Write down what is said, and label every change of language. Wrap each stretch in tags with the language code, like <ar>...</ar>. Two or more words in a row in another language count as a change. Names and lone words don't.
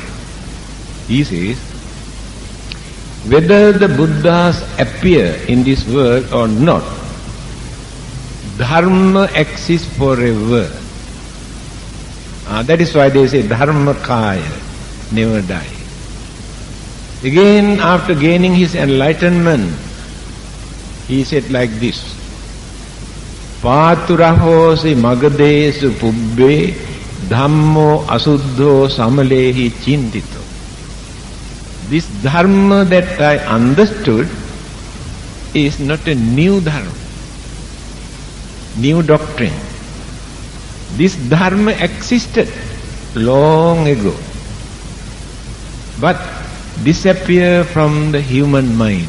<en>He says, whether the Buddhas appear in this world or not, Dharma exists forever. That is why they say Dharmakaya, never die. Again, after gaining his enlightenment, he said like this,</en> <pi>Paturahosi magadesu pubbe dhammo asuddho samalehi chintito.</pi> <en>This dharma that I understood is not a new dharma, new doctrine. This dharma existed long ago, but disappeared from the human mind.</en>